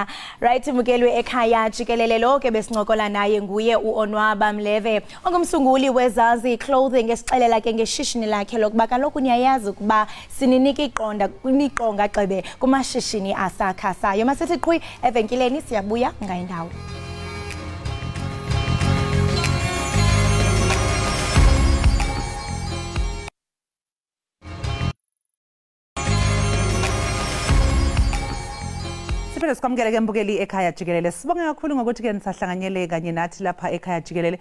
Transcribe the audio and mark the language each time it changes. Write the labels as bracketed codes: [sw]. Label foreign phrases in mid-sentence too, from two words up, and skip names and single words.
[xh] Right, Mukelwe Ekhaya Jikelele lo ke besincokola naye nguye uOnwaba Mleve ongumsunguli weZazi Clothing esixelela ke ngeshishini lakhe lokuba kaloku niyayazi ukuba sininika iqonga gxebe kumashishini asakhasayo. Masithi qhwi evenkileni siyabuya ngayindawo. [zu] Siphinde sikwamukele ke mbukeli Ekhaya Jikelele. Sibonge kakhulu ngokuthi ke nisahlanganyele kanye nathi lapha Ekhaya Jikelele.